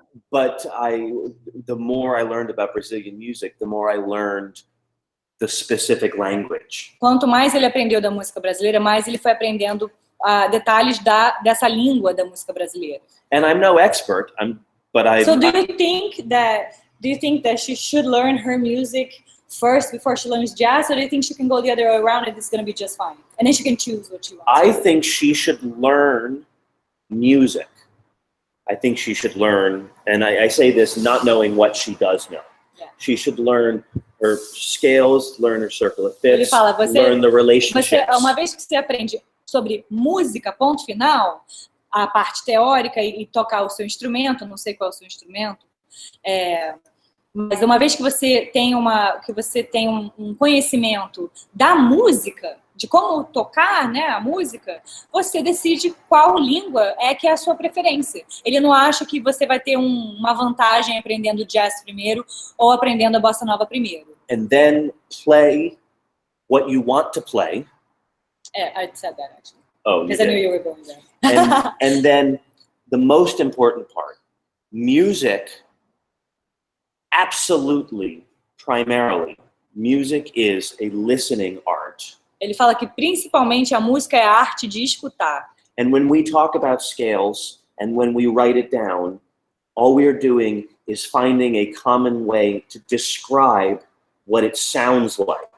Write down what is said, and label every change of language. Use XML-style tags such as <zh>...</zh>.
<en>But the more I learned about Brazilian music, the more I learned the specific language.</en> <pt>Quanto mais ele aprendeu da música brasileira, mais ele foi aprendendo detalhes dessa língua da música brasileira.</pt> <en>And I'm no expert, but I. So do you think that she should learn her music first before she learns jazz, or do you think she can go the other way around and it's going to be just fine? And then she can choose what she wants. I think she should learn music. I think she should learn, and I say this not knowing what she does know. Yeah. She should learn her scales, learn her circle of fifths,</en> <pt>Ele fala,</pt> <en>learn the relationships.</en> <pt>Uma vez que você aprende sobre música, ponto final, a parte teórica e tocar o seu instrumento, não sei qual é o seu instrumento, mas uma vez que você tem um conhecimento da música, de como tocar, né, a música, você decide qual língua que é a sua preferência. Ele não acha que você vai ter uma vantagem aprendendo jazz primeiro ou aprendendo a bossa nova primeiro.</pt> <en>And then play what you want to play. I said that actually. Oh, because I knew you were going there. And then the most important part, music, absolutely, primarily, music is a listening art.</en> <pt>Ele fala que principalmente a música é a arte de escutar.</pt> <en>And when we talk about scales and when we write it down, all we are doing is finding a common way to describe what it sounds like.</en>